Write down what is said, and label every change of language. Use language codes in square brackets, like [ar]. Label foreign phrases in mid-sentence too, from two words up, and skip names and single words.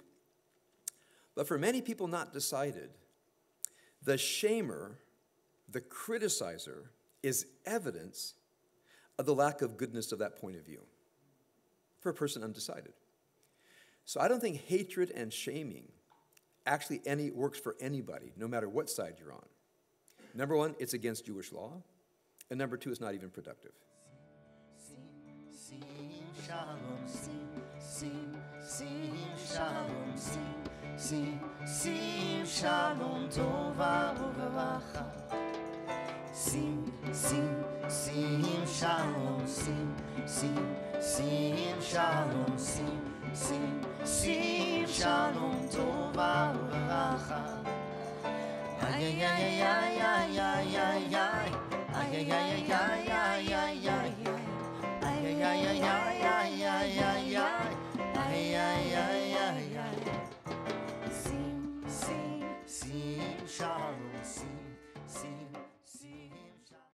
[en] But for many people not decided, the shamer, the criticizer, is evidence of the lack of goodness of that point of view for a person undecided. So I don't think hatred and shaming actually works for anybody, no matter what side you're on. Number one, it's against Jewish law. And number two, it's not even productive. [he] Sing שלום, sing שלום, sing שלום טובה וברכה. Sing שלום, sing שלום, sing שלום טובה וברכה. Ay ay ay ay ay ay ay ay ay ay ay ay ay ay. Ay, ay, ay, ay, ay, ay, ay, ay, ay, ay, ay, ay, ay. [en] Sing, shalom, sing.